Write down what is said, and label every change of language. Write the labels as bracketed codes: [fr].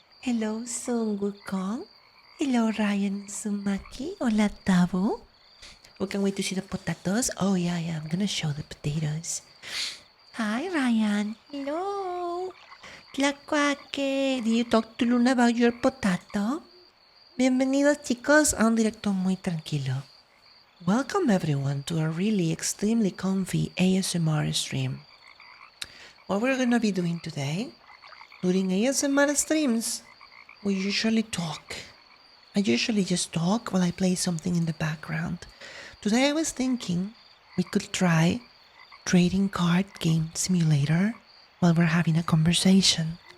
[en] Hello Sung Wukong. Hello Ryan Sumaki. [es] Hola Tabo. [en] We can wait to see the potatoes. Oh yeah, I'm gonna show the potatoes. Hi Ryan. Hello. Tlacuaque. Did you talk to Luna about your potato? [es] Bienvenidos chicos a un directo muy tranquilo. [en] Welcome everyone to a really extremely comfy ASMR stream. What we're gonna be doing today, during ASMR streams, we usually talk. I usually just talk while I play something in the background. Today I was thinking we could try trading card game simulator while we're having a conversation.